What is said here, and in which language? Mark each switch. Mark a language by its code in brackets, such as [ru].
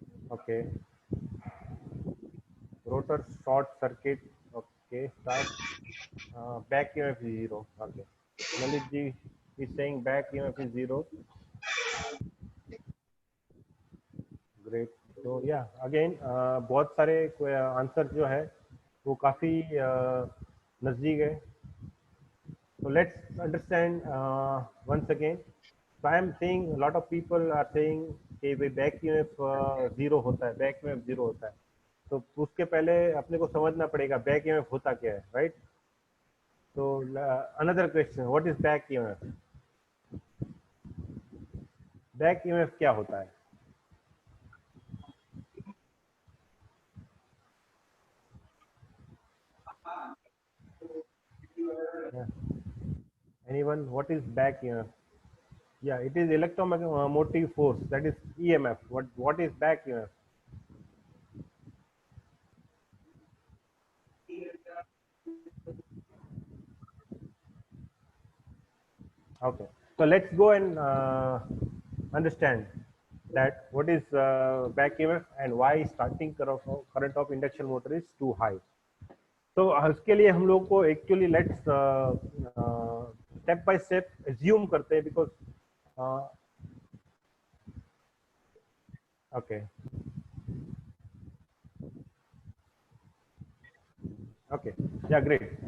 [en] Okay. Rotor short circuit. Okay. Start. Back EMF is zero. Okay. Lalit ji is saying back EMF is zero. Great. [hi] तो या again बहुत सारे answer जो है वो काफी नजदीक है। [en] So let's understand once again. So I am saying a lot of people are saying [hi] कि भाई बैक EMF जीरो होता है, [en] Back EMF zero होता है। [hi] तो उसके पहले अपने को समझना पड़ेगा बैक EMF होता क्या है, राइट? [en] तो another question, what is back EMF? [hi] Back EMF क्या होता है? [en] Anyone? What is back EMF? Yeah, it is electromotive force, that is EMF. What is back EMF? Okay, so let's go and understand that what is back EMF and why starting current of induction motor is too high. [hi] तो उसके लिए हम लोग को actually [en] let's step by step [hi] assume करते हैं, because okay [en] okay, yeah, great.